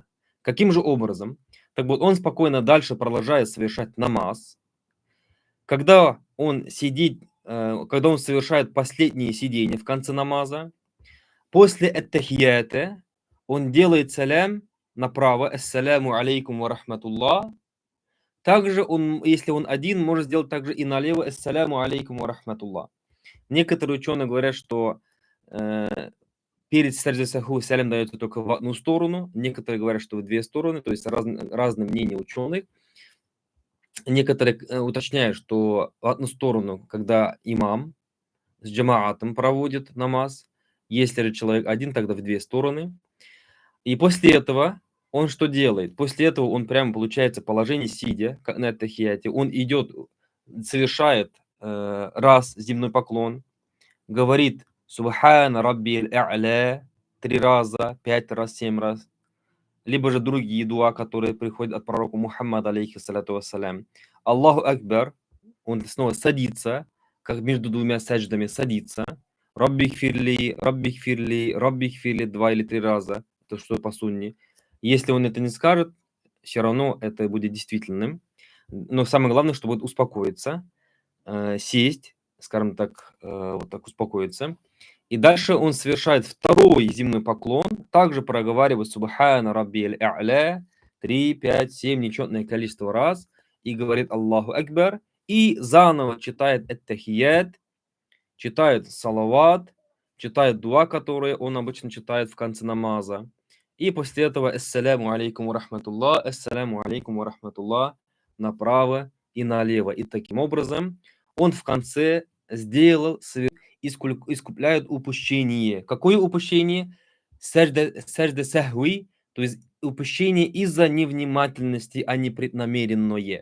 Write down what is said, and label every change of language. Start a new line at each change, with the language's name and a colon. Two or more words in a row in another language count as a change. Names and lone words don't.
Russian: Каким же образом? Так вот, он спокойно дальше продолжает совершать намаз. Когда он сидит, когда он совершает последнее сидение в конце намаза, после ат-тахията он делает салям направо,
Arabic: السلام عليكم ورحمة الله.
Russian: Также он, если он один, может сделать также и налево,
Arabic: السلام عليكم ورحمة الله.
Russian: Некоторые ученые говорят, что перед
Arabic: سجدة السهو
Russian: салям дается только в одну сторону, некоторые говорят, что в две стороны, то есть разные мнения ученых. Некоторые уточняют, что в одну сторону, когда имам с джамаатом проводит намаз, если же человек один, тогда в две стороны. И после этого он что делает? После этого он прямо, получается, положение сидя на тахияте, он идет, совершает раз земной поклон, говорит
Arabic: «سبحان ربي الأعلى»
Russian: 3 раза, 5 раз, 7 раз, либо же другие дуа, которые приходят от пророка Мухаммада,
Arabic: عليه الصلاة والسلام. الله أكبر,
Russian: он снова садится, как между двумя садждами садится.
Arabic: رب اغفر لي، رب اغفر لي، رب اغفر لي
Russian: 2 или 3 раза, то что по сунне. Если он это не скажет, все равно это будет действительным. Но самое главное, чтобы успокоиться, сесть, скажем так, вот так успокоиться. И дальше он совершает второй земной поклон, также проговаривает
Arabic: «سبحان ربي الأعلى»
Russian: 3, 5, 7, нечетное количество раз, и говорит
Arabic: «الله أكبر»,
Russian: и заново читает ат-тахият, читает салават, читает дуа, которые он обычно читает в конце намаза. И после этого
Arabic: «السلام عليكم ورحمة الله»، «السلام عليكم ورحمة الله»
Russian: направо и налево. И таким образом он в конце сделал, искупляет упущение. Какое упущение?
Arabic: سجدة السهو,
Russian: то есть упущение из-за невнимательности, а не преднамеренное.